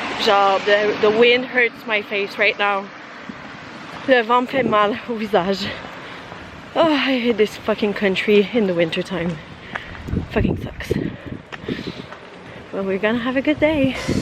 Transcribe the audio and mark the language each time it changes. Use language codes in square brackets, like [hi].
[en] Genre, the wind hurts my face right now. [fr] Le vent me fait mal au visage. [en] Oh, I hate this fucking country in the winter time. Fucking sucks. Well, we're gonna have a good day.